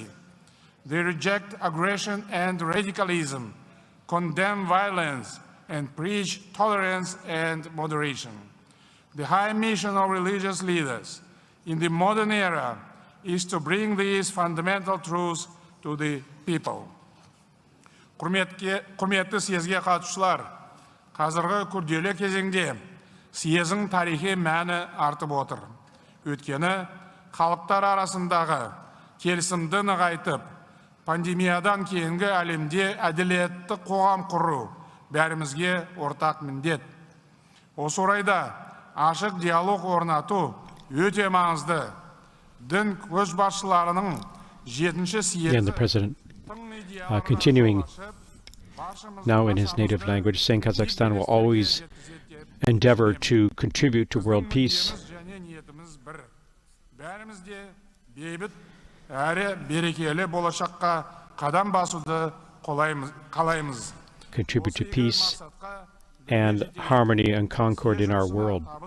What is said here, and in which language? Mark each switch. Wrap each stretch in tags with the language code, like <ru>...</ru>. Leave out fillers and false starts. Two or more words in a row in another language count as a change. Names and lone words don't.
<en>They reject aggression and radicalism, condemn violence, and preach tolerance and moderation. The high mission of religious leaders in the modern era is to bring these fundamental truths to the people.</en> <kk>Құрметті съезге қатысушылар, қазіргі күрделі кезеңде съездің тарихи мәні артып отыр. Өйткені халықтар арасындағы келісімді нығайтып, пандемиядан кейінгі әлемде әділетті қоғам құру бәрімізге ортақ міндет. Осы орайда ашық диалог орнату өте маңызды. Дін көшбасшыларының 7-ші съезі</kk> <en>continuing now in his native language, saying Kazakhstan will always endeavor to contribute to world peace. Contribute to peace and harmony and concord in our world.</en>